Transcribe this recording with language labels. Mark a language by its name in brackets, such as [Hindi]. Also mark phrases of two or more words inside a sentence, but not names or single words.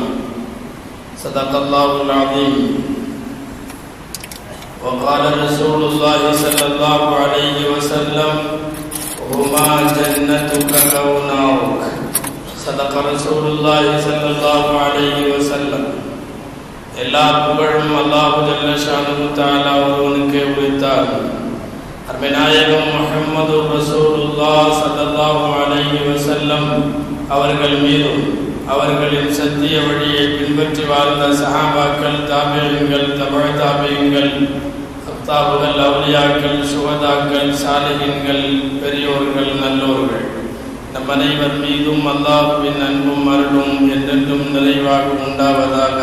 [Arabic] صدق الله العظيم. وقال رسول الله صلى الله عليه وسلم: هما جنتك أو نارك. صدق رسول الله صلى الله عليه وسلم. [Tamil] எல்லா புகழும் [Arabic] الله جل شأنه تعالى [Tamil] ஒருவனுக்கே உரித்தாகும். அருமைநாயகம் முஹம்மது ரசூலுல்லாஹ் [Arabic] صلى الله عليه وسلم [Tamil] அவர்கள் மீதும் அவர்களின் சத்திய வழியை பின்பற்றி வாழ்ந்த சஹாபாக்கள், தாபிஈன்கள், தபஅ தாபிஈன்கள், அக்தாபுகள், அவுலியாக்கள், சுஹதாக்கள், சாலிஹீன்கள், பெரியோர்கள், நல்லோர்கள் நம் அனைவர் மீதும் அல்லாஹ்வின் அன்பும் அருளும் என்றென்றும் நிறைவாக உண்டாவதாக.